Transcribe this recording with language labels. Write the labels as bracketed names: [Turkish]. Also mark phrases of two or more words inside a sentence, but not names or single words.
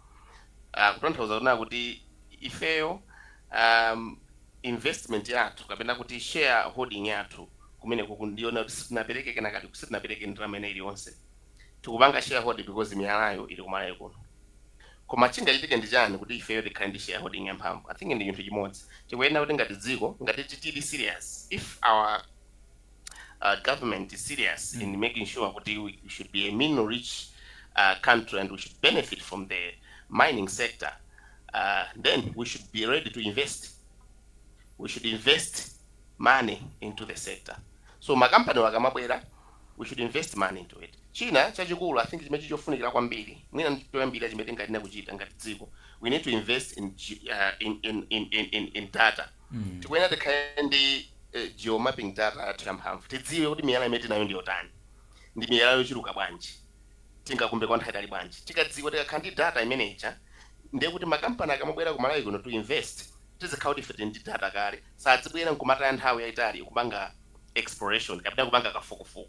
[Nyanja] Kutanthauza kuti ifeyo investment yathu kapena kuti [English] share holding [Nyanja] yathu kumene kukundiona kuti sitinapereke kana kati sitinapereke ndalama ina iliyonse tikupanga shareholding because miyalayo ili kumalayo kuno. Koma chingachitike ndi chani kuti ifeyo tikhale ndi shareholding yamphamvu? [English] I think [Nyanja] ndi chinthu chimodzi chikuyenera kuti ngati dziko ngati tili [English] serious, if our government is serious in making sure that we should be a mineral-rich country and we should benefit from the mining sector, then we should be ready to invest. We should invest money into the sector. [Nyanja] So makampani wakamabwera, [English] we should invest money into it. [Nyanja] China chachikulu [English] I think [Nyanja] chimene chofunikira kwambiri mwina ntoyambira chimene tingatina kuchita ngati dziko, [English] we need to invest in data. [Nyanja] Tikuyenera tikhale ndi [English] geomapping data [Nyanja] yathu yamphamvu tidziwe kuti miyala imene tinayo ndiyotani ndi miyala yochuluka bwanji tingakumbe kwa nthawi itali bwanji. Tikadziwa tikakhala ndi data imeneja ndiye kuti makampani akamabwera kumalawi kuno [English] to invest [Nyanja] tizikhala kuti ife ndi data kale sadzibwera nkumataya nthawi yayitali kupanga exploration kapena kupanga kafukufuku.